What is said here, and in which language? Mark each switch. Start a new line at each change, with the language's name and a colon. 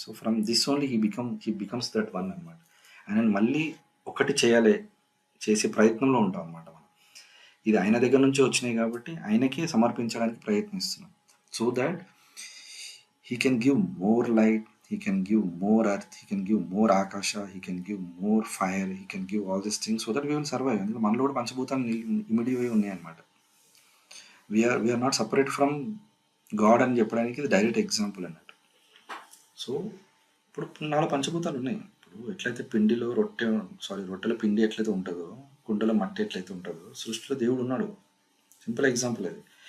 English: So from this only he becomes that one అనమాట.
Telugu: ఆయన మళ్ళీ ఒకటి చేసే ప్రయత్నంలో ఉంటాం అనమాట మనం. ఇది ఆయన దగ్గర నుంచి వచ్చినాయి కాబట్టి ఆయనకే సమర్పించడానికి ప్రయత్నిస్తున్నాం.
English: So that he can give more light, he can give more earth, he can give more akasha, he can give more fire, he can give all these things so that we will survive.
Telugu: ఎందుకంటే మనలో కూడా పంచభూతాలు ఇమిడిపోయి ఉన్నాయి అనమాట.
English: we are not separate from God
Telugu: అని చెప్పడానికి ఇది direct example అన్నట్టు. సో ఇప్పుడు నాలో పంచభూతాలు ఉన్నాయి. ఇప్పుడు ఎట్లయితే పిండిలో రొట్టెల పిండి ఎట్లయితే ఉంటుందో, కుండలో మట్టి ఎట్లయితే ఉంటుందో, సృష్టిలో దేవుడు ఉన్నాడు. సింపుల్ ఎగ్జాంపుల్ అది.